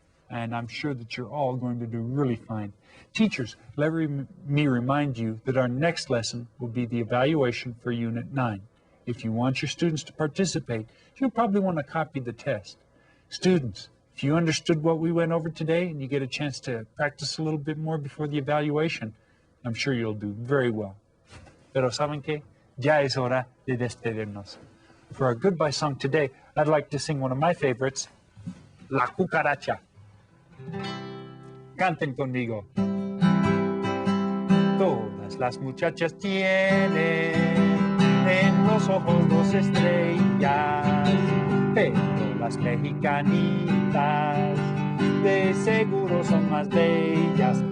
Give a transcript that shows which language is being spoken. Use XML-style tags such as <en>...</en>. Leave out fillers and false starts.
<en>And I'm sure that you're all going to do really fine. Teachers, let me remind you that our next lesson will be the evaluation for Unit 9. If you want your students to participate, you'll probably want to copy the test. Students, if you understood what we went over today and you get a chance to practice a little bit more before the evaluation, I'm sure you'll do very well.</en> <es>Pero ¿saben qué? Ya es hora de despedirnos.</es> <en>For our goodbye song today, I'd like to sing one of my favorites, La Cucaracha.</en> <es>Canten conmigo. Todas las muchachas tienen en los ojos dos estrellas, pero las mexicanitas de seguro son más bellas.</es>